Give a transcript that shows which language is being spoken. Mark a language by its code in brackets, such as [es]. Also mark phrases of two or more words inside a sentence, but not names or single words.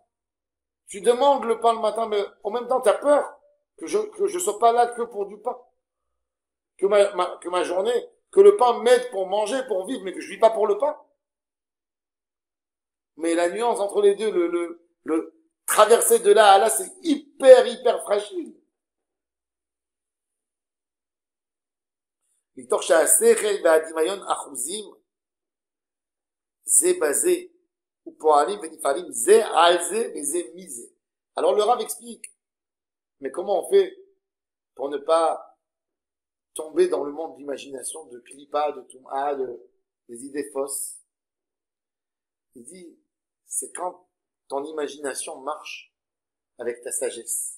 [fr] Tu demandes le pain le matin, mais en même temps, tu as peur que je sois pas là que pour du pain. Que ma journée, que le pain m'aide pour manger, pour vivre, mais que je vis pas pour le pain. Mais la nuance entre les deux, le traverser de là à là, c'est hyper fragile. [he] מתוך שהשכל והדמיון אחוזים, זה בזה, ופועלים ונפעלים זה על זה וזה מזה. [fr] Alors le Rav explique, mais comment on fait pour ne pas tomber dans le monde d'imagination, de klipa, de tum'a, des idées fausses? Il dit, c'est quand ton imagination marche avec ta sagesse.